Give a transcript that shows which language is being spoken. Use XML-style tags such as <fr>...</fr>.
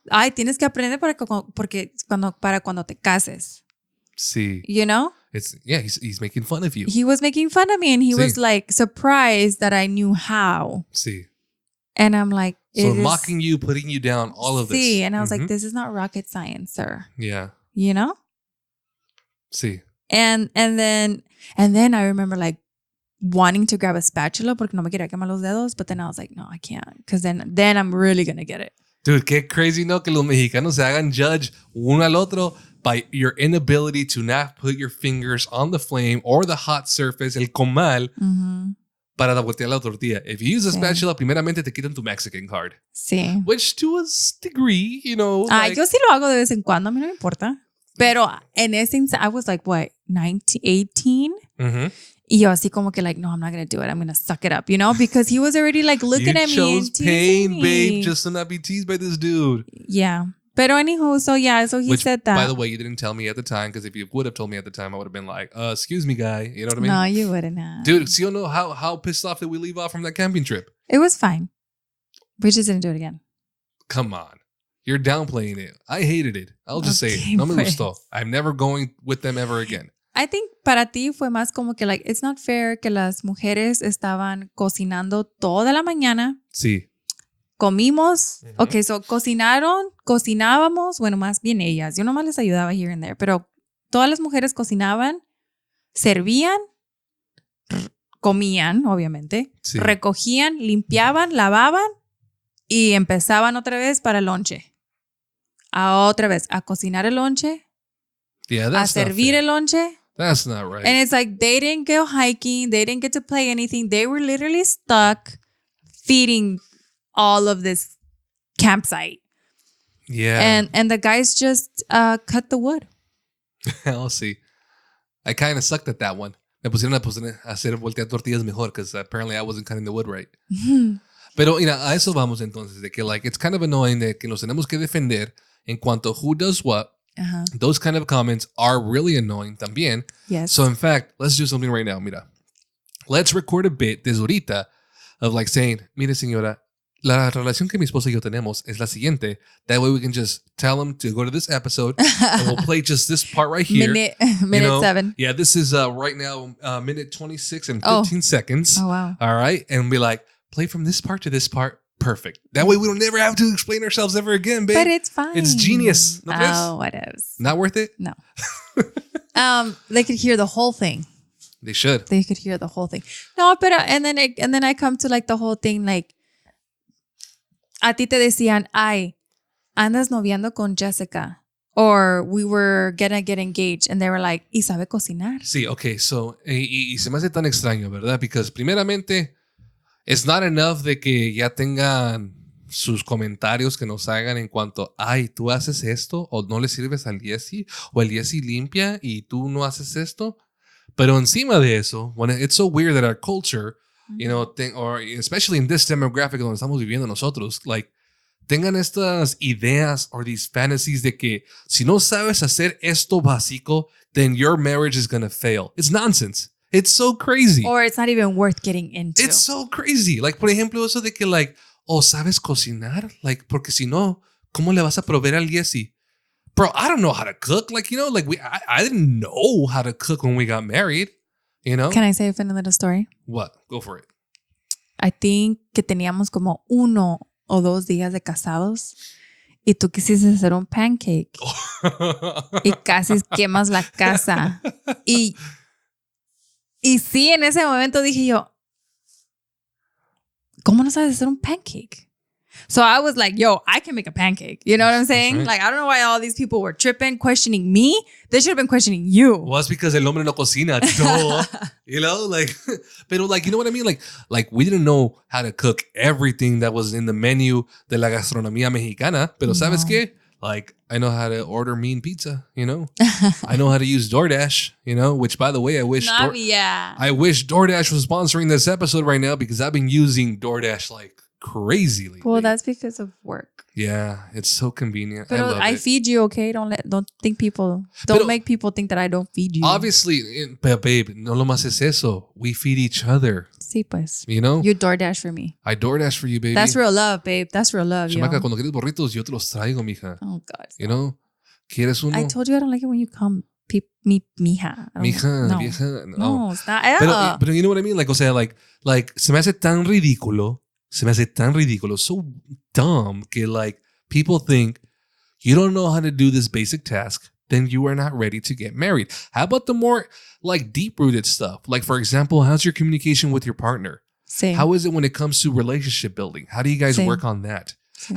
<es>Ay, tienes que aprender para cuando te cases. Sí.</es> <en>You know? He's making fun of you. He was making fun of me and he was like surprised that I knew how.</en> <es>Sí.</es> <en>And I'm like, so mocking you, putting you down, all of this. Sí, and I was like, this is not rocket science, sir. Yeah. You know?</en> <es>Sí.</es> <en>And then I remember like wanting to grab a spatula</en> <es>porque no me quería quemar los dedos,</es> <en>but then I was like, no, I can't, because then I'm really gonna get it. Dude, qué crazy,</en> <es>¿no? Que los mexicanos se hagan</es> <en>judge</en> <es>uno al otro</es> <en>by your inability to not put your fingers on the flame or the hot surface,</en> <es>el comal, para voltear la tortilla.</es> <en>If you use a spatula,</en> <es>primeramente te quitan tu</es> <en>Mexican card.</en> <es>Sí.</es> <en>Which to a degree, you know.</en> <es>Yo sí lo hago de vez en cuando, a mí no me importa. Pero en ese,</es> <en>I was like, what, 18? Mm-hmm.</en> <es>Y yo así como que</es> <en>like, no, I'm not going to do it. I'm going to suck it up, you know? Because he was already like looking at me. You and chose pain, teasing me. babe, just to not be teased by this dude. Yeah. Pero anywho, so he said that. By the way, you didn't tell me at the time, because if you would have told me at the time, I would have been like, excuse me, guy. You know what I mean? No, you wouldn't have. Dude, so you know how pissed off did we leave off from that camping trip? It was fine. We just didn't do it again. Come on. You're downplaying it. I hated it. I'll just say it.</en> <es>No me gustó.</es> <en>I'm never going with them ever again. I think</en> <es>para ti fue más como que</es> <en>like, it's not fair</en> <es>que las mujeres estaban cocinando toda la mañana. Sí. Comimos. Uh-huh. Okay, so cocinábamos, bueno, más bien ellas. Yo nomás les ayudaba</es> <en>here and there,</en> <es>pero todas las mujeres cocinaban, servían, comían, obviamente, sí. Recogían, limpiaban, lavaban y empezaban otra vez para el lonche. Otra vez a cocinar el lonche, a servir el lonche.</es> <en>That's not right. And it's like they didn't go hiking, they didn't get to play anything. They were literally stuck feeding all of this campsite. Yeah. And the guys just cut the wood. I'll see. I kind of sucked at that one.</en> <es>Me pusieron a hacer voltear tortillas mejor</es> <en>because apparently I wasn't cutting the wood right.</en> <es>Pero mira, a eso vamos entonces, de que</es> <en>like it's kind of annoying</en> <es>de que nos tenemos que defender en cuanto a</es> <en>who does what. Uh-huh. Those kind of comments are really annoying también. Yes. So in fact, let's do something right now.</en> <es>Mira,</es> <en>let's record a bit</en> <es>desde ahorita</es> <en>of like saying,</en> <es>mire señora, la relación que mi esposa y yo tenemos es la siguiente.</es> <en>That way we can just tell them to go to this episode and we'll play just this part right here. Minute 7. Yeah, this is right now minute 26 and 15 seconds. Oh, wow. All right. And be like, play from this part to this part. Perfect. That way we don't never have to explain ourselves ever again, babe. But it's fine. It's genius.</en> <es>¿No crees?</es> <en>Oh, what else? Not worth it? No. They could hear the whole thing. They should. They could hear the whole thing. No, pero and then I come to like the whole thing like</en> <es>a ti te decían, ay, andas noviando con Jessica.</es> <en>Or we were gonna get engaged. And they were like,</en> <es>¿y sabe cocinar? Sí, okay. So, y se me hace tan extraño, ¿verdad? Because primeramente,</es> <en>it's not enough</en> <es>de que ya tengan sus comentarios que nos hagan en cuanto, ay, tú haces esto o no le sirves al Yesi o el Yesi limpia y tú no haces esto. Pero encima de eso,</es> <en>when it's so weird that our culture, you know, or especially in this demographic</en> <es>donde estamos viviendo nosotros,</es> <en>like,</en> <es>tengan estas ideas</es> <en>or these fantasies</en> <es>de que si no sabes hacer esto básico,</es> <en>then your marriage is going to fail. It's nonsense. It's so crazy. Or it's not even worth getting into. It's so crazy.</en> <es>Like, por ejemplo, eso de que, like, oh, ¿sabes cocinar? Like, porque si no, ¿cómo le vas a proveer al Yesi?</es> <en>Bro, I don't know how to cook. Like, you know, like, I didn't know how to cook when we got married, you know? Can I say a funny little story? What? Go for it.</en> <es>I think que teníamos como 1 o 2 días de casados y tú quisiste hacer un pancake y casi quemas la casa. Y sí, en ese momento dije yo, ¿cómo no sabes hacer un pancake?</es> <en>So I was like, yo, I can make a pancake. You know what I'm saying? Right. Like, I don't know why all these people were tripping, questioning me. They should have been questioning you. Well, it's because</en> <es>el hombre no cocina.</es> <en>You know, like, pero like, you know what I mean? Like we didn't know how to cook everything that was in the menu</en> <es>de la gastronomía mexicana. Pero ¿sabes qué?</es> <en>Like, I know how to order mean pizza, you know? I know how to use DoorDash, you know? Which, by the way, I wish DoorDash was sponsoring this episode right now because I've been using DoorDash like crazy lately. Well, that's because of work. Yeah, it's so convenient. But I feed you, okay? Don't make people think that I don't feed you. Obviously, babe,</en> <es>no lo más es eso.</es> <en>We feed each other.</en> <es>Sí, pues.</es> <en>You know? You DoorDash for me. I DoorDash for you, baby. That's real love, babe. That's real love,</en> <es>Chamaca, cuando quieres burritos, yo te los traigo, mija.</es> <en>Oh, God. You know?</en> <es>¿Quieres uno?</es> <en>I told you I don't like it when you come mija.</en> <es>Mija, no. vieja.</es> <en>No, it's not. Pero you know what I mean?</en> <es>Like, o sea, like, se me hace tan ridículo.</es> <en>So dumb que, like, people think you don't know how to do this basic task, then you are not ready to get married. How about the more, like, deep-rooted stuff? Like, for example, how's your communication with your partner? Same. How is it when it comes to relationship building? How do you guys work on that? Same.</en>